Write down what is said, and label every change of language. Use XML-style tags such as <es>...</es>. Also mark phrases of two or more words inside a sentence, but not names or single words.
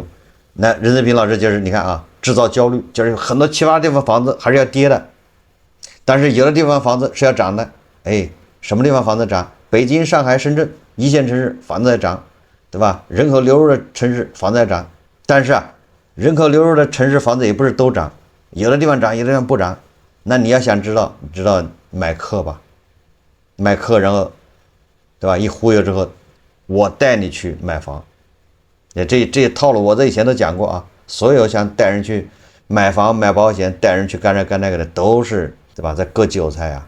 <zh>那任澤平老師就是你看啊，製造焦慮，就是很多其他地方房子還是要跌的，但是有的地方房子是要漲的。什麼地方房子漲？北京、上海、深圳一線城市房子在漲，對吧？人口流入的城市房子在漲，但是啊，人口流入的城市房子也不是都漲，有的地方漲，有的地方不漲。那你要想知道，你知道買課吧？買課，然後，對吧？一忽悠之後，我帶你去買房。這些套路我在以前都講過啊。所有想帶人去買房、買保險、帶人去幹這幹那個的，都是對吧？在割韭菜啊！</zh>